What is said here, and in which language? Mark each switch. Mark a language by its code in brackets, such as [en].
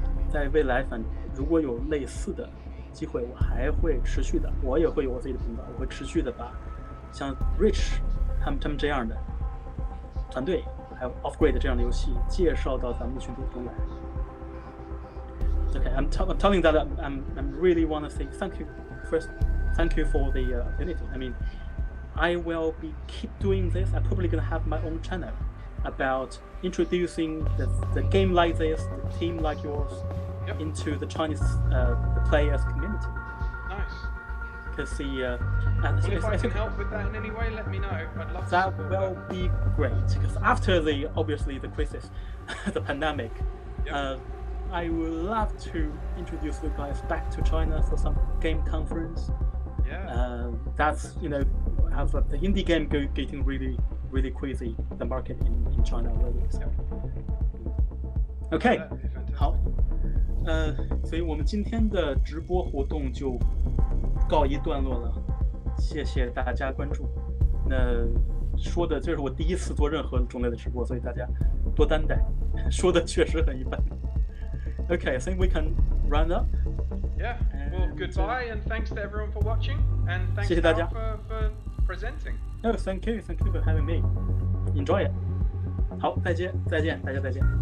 [zh] 在未来如果有类似的机会，我还会持续的，我也会有我自己的频道，我会持续的把像 Rich 他们这样的团队，还有 Off-Grid 这样的游戏介绍到咱们的群体中来。 [en] Okay, I'm telling that I'm really want to say thank you first. Thank you for the opportunity. I mean, I will keep doing this. I'm probably gonna have my own channel about introducing the game like this, the team like yours, into the Chinese the players community. Nice. Because if I can help with that in any way, let me know. I'd love to that support will be great. Because after obviously the crisis, the pandemic. I would love to introduce you guys back to China for some game conference. Yeah. That's have the indie game getting really really crazy. The market in China already. So. Okay. [zh] 好。所以我们今天的直播活动就告一段落了。谢谢大家关注。那说的这是我第一次做任何种类的直播，所以大家多担待。说的确实很一般。 [en] Okay, I think we can round up. Yeah. Well, goodbye and thanks to everyone for watching and thanks for presenting. No, thank you for having me. Enjoy it. [zh] 好，再见，大家再见。